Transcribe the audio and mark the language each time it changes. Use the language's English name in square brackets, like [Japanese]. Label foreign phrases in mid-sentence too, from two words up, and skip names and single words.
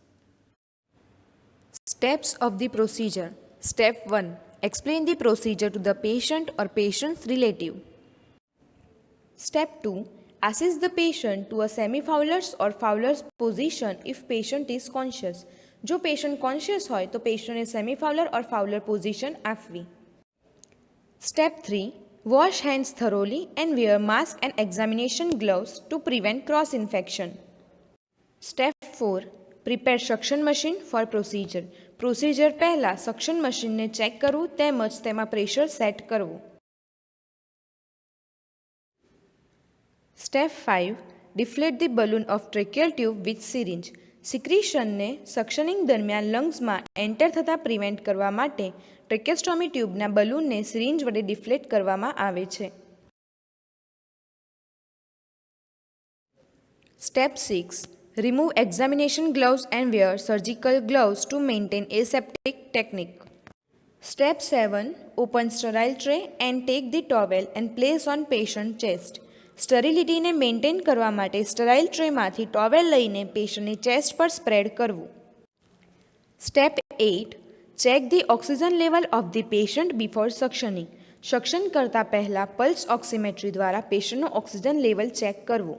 [English] Steps of the procedure. Step 1. Explain the procedure to the patient or patient's relative. Step 2. Assist the patient to a semi-Fowler's or Fowler's position if patient is conscious. [Gujarati] જો [English] patient conscious [Gujarati] હોય તો patientને [English] semi-Fowler or Fowler position [Gujarati] આપવી. [English] Step 3. Wash hands thoroughly and wear mask and examination gloves to prevent cross-infection. Step 4. Prepare suction machine for procedure. [Gujarati] Procedure પહેલાં [English] suction machine [Gujarati] ને check કરવું તેમજ તેમાં [English] pressure set [Gujarati] કરવું. [English] Step 5. Deflate the balloon of tracheal tube with syringe. [Gujarati] સિક્રીશનને સક્શનિંગ દરમિયાન લંગ્સમાં એન્ટર થતાં પ્રિવેન્ટ કરવા માટે ટ્રેકેસ્ટોમી ટ્યુબના બલૂનને સિરિંજ વડે ડિફ્લેટ કરવામાં આવે છે. [English] Step 6. Remove examination gloves and wear surgical gloves to maintain aseptic technique. Step 7. Open sterile tray and take the towel and place on patient chest. [Gujarati] સ્ટરીલિટીને મેન્ટેન કરવા માટે સ્ટરાઇલ ટ્રેમાંથી ટોવેલ લઈને પેશન્ટની ચેસ્ટ પર સ્પ્રેડ કરવું. [English] સ્ટેપ 8. Check the oxygen level of the patient before suctioning. [Gujarati] સક્શન કરતાં પહેલાં [English] pulse oximetry [Gujarati] દ્વારા પેશન્ટનું [English] oxygen level [Gujarati] ચેક કરવું.